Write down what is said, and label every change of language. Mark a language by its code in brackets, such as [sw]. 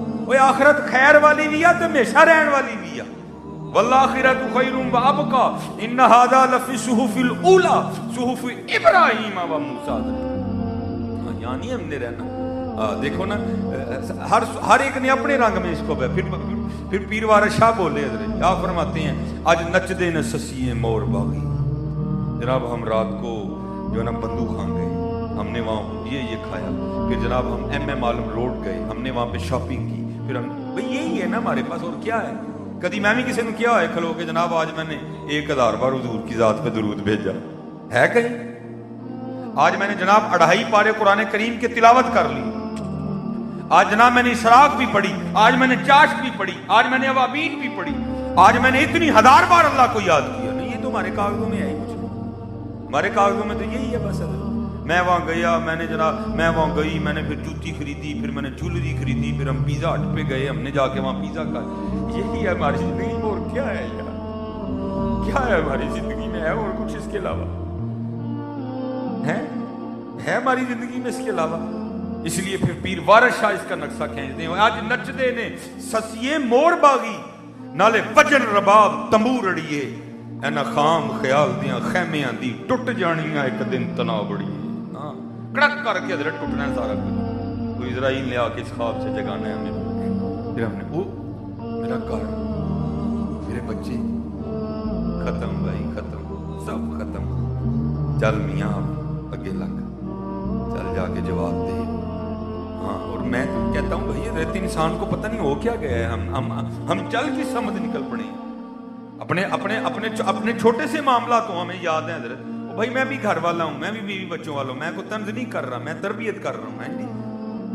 [ur] وہ آخرت خیر والی بھی ہے تو ہمیشہ رہن والی بھی ہے. [ar] والآخرۃ خیر وابقی ان ھذا لفی الصحف الاولی صحف ابراہیم و موسیٰ. [ur] یعنی ہم نے رہنا دیکھو نا ہر ایک نے اپنے رنگ میں اس کو. پھر پیر وارث شاہ بولے حضرت آپ فرماتے ہیں [pa] آج نچ دے نہ سسیے مور باغی. [ur] جناب ہم رات کو جو ہے نا بندو خان گئے, ہم نے وہاں یہ کھایا. پھر جناب ہم ایم عالم روڈ گئے, ہم نے وہاں پہ شاپنگ کی. پھر ہم بھئی یہی ہے نا ہمارے پاس, اور کیا ہے. کبھی میں بھی کسی نے کیا ہے کھلو کہ جناب آج میں نے 1000 بار حضور کی ذات پہ درود بھیجا ہے کہیں. آج میں نے جناب 2.5 پارے قرآن کریم کی تلاوت کر لی. آج جناب میں نے اسراق بھی پڑھی, آج میں نے چاشت بھی پڑھی, آج میں نے اوابین بھی پڑھی, آج میں نے اتنی 1000 بار اللہ کو یاد کیا. نہیں یہ تو ہمارے کاغذوں میں ہے, ہمارے کاغذوں میں تو یہی ہے بس. میں وہاں گیا, میں نے جناب میں وہاں گئی, میں نے پھر جوتی خریدی, پھر میں نے جولری خریدی, پھر ہم پیزا ہٹ پہ گئے, ہم نے جا کے وہاں پیزا کھا. یہی ہے ہماری زندگی میں, اور کیا ہے یار, کیا ہے ہماری زندگی میں, ہے اور کچھ اس کے علاوہ ہے ہماری زندگی میں اس کے علاوہ. اس لیے پھر پیر وارث شاہ اس کا نقشہ کھینچتے ہیں. [pa] آج نچ دے نے سسیے مور باغی نالے بجن رباب تمبور اڑیے اینا خام خیال دیاں خیمیاں دی ٹوٹ جانیاں ایک دن تنا بڑی. [ur] ہاں کڑک کر کے حضرت ٹوٹنا ہے سارا کچھ. کوئی اسرائیل نے آ کے اس خواب سے جگانا ہے ہمیں. پھر ہم نے وہ میرا گھر میرے بچے ختم بھائی ختم, سب ختم. چل میاں اگے لگ, چل جا کے جواب دے. ہاں اور میں تو کہتا ہوں بھائی حضرت انسان کو پتہ نہیں ہو کیا گیا ہے. ہم چل کی سمجھ نکل پڑے اپنے چھوٹے سے معاملات ہوں ہمیں یاد ہیں حضرت. بھائی میں بھی گھر والا ہوں, میں بھی بیوی بچوں والا ہوں, میں کوئی طنز نہیں کر رہا, میں تربیت کر رہا ہوں.